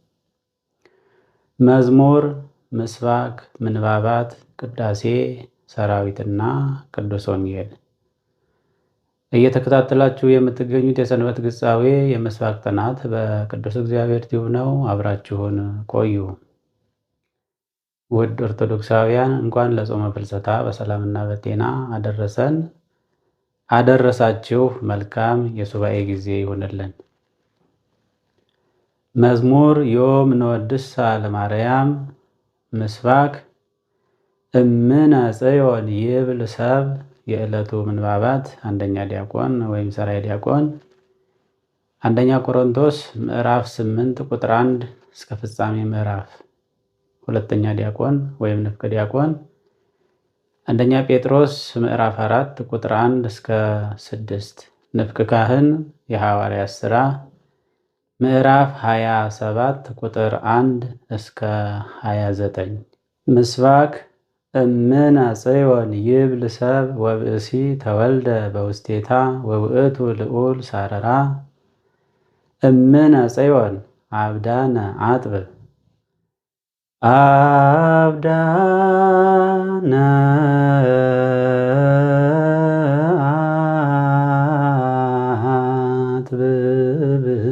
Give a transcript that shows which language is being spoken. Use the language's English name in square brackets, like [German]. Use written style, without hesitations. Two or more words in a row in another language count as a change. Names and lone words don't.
[Amharic] መዝሙር፣ ምስባክ፣ ምንባባት፣ ቅዳሴ፣ ሰራዊትና ቅዱስ ወንጌል እየተከታተላችሁ የምትገኙት የሰንበት ግጻዌ የምስባክ ጥናት በቅዱስ እግዚአብሔር ቲዩብ ነው። አብራችሁን ቆዩ። ውድ ኦርቶዶክሳውያን እንኳን ለጾመ ፍልሰታ በሰላምና በጤና አደረሰን አደረሳችሁ። መልካም የሱባኤ ጊዜ ይሁንልን። [Geez] መዝሙር ዮም ነወድሳ ለማርያም። ምስባክ እምነ ጽዮን ይብል ሰብ። [Amharic] የዕለቱ ምንባባት አንደኛ ዲያቆን ወይም ሰራይ ዲያቆን አንደኛ ቆሮንቶስ ምዕራፍ 8 ቁጥር 1 እስከ ፍጻሜ ምዕራፍ። ሁለተኛ ዲያቆን ወይም ንፍቀ ዲያቆን አንደኛ ጴጥሮስ ምዕራፍ 4 ቁጥር 1 እስከ 6። ንፍቅ ካህን የሐዋርያት ሥራ ምዕራፍ 27 ቁጥር 1 እስከ 29። [Geez] ምስባክ እምነ ጽዮን ይብል ሰብ ወብእሲ ተወልደ በውስቴታ ወውእቱ ልዑል ሳረራ። እምነ ጽዮን አብዳነ አጥብብ አብዳነ አጥብብ